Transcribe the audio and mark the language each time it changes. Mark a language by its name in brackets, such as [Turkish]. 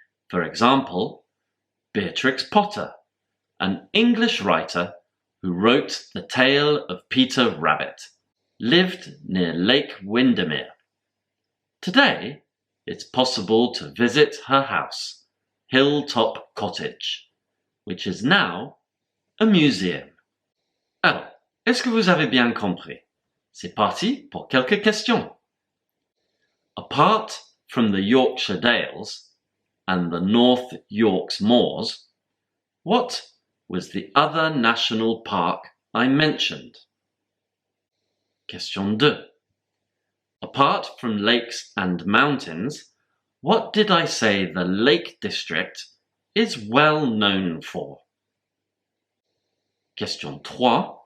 [English] For example, Beatrix Potter, an English writer who wrote the tale of Peter Rabbit, lived near Lake Windermere. Today, it's possible to visit her house, Hilltop Cottage, which is now a museum. [French] Alors, est-ce que vous avez bien compris? C'est parti pour quelques questions. [English] Apart from the Yorkshire Dales and the North Yorks Moors, what was the other national park I mentioned? Question 2. Apart from lakes and mountains, what did I say the Lake District is well known for? Question 3.